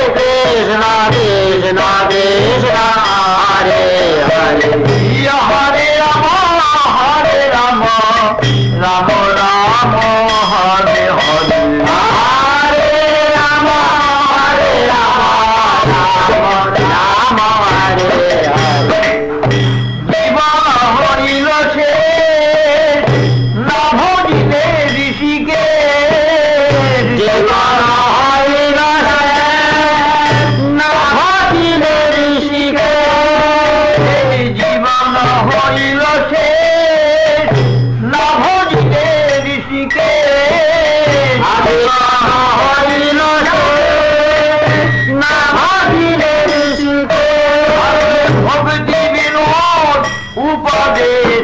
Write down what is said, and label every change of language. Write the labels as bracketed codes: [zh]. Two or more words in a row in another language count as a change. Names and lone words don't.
[sa] কৃষ্ণ, কৃষ্ণ কৃষ্ণ, হরে হরে, হরে রাম, হরে রাম, রাম রাম, হরে হরে, হরে রাম, হরে রাম, রাম রাম, হরে হরে, [bn] জীবন হরিল শেষ, না ভজিলে ঋষিকে, জীবন হরিল শেষ, না ভজিলে ঋষিকে, জীবন হরিল শেষ, না ভজিলে ঋষিকে, জীবন হরিল শেষ, না ভজিলে ঋষিকে, ভক্তি বিনোদ উপদেশ